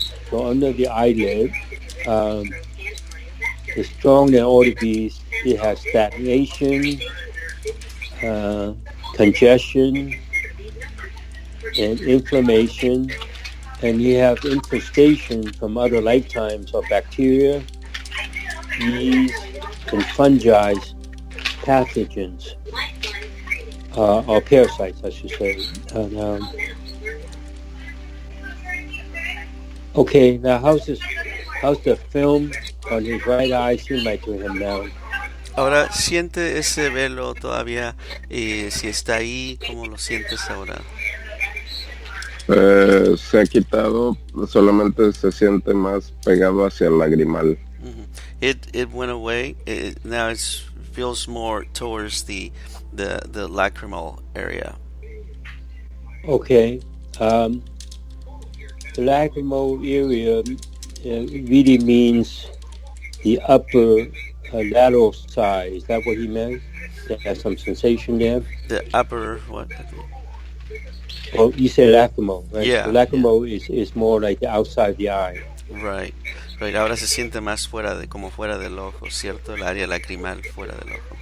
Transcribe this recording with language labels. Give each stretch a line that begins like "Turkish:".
English: So under the eyelid, the strong than ought to be, it has stagnation, congestion, and inflammation, and you have infestation from other lifetimes of bacteria, yeast, and fungi, pathogens, or parasites, I should say. Okay, now how's the film on his right eye seem like to him now?
Spanish: Ahora, ¿siente ese velo todavía? Si está ahí, ¿cómo lo sientes ahora? Se ha quitado, solamente se siente más pegado hacia el lagrimal.
English: It went away. Now it feels more towards the lacrimal area. Okay. The lacrimal area really means the upper lateral side. Is that what he meant? They have some sensation there. The upper what? Oh, you said lacrimal, right? So Yeah, yeah. lacrimal is more like the outside the eye. Right, right.
Spanish: Ahora se siente más fuera de, como fuera del ojo, ¿cierto? El área lacrimal fuera del ojo.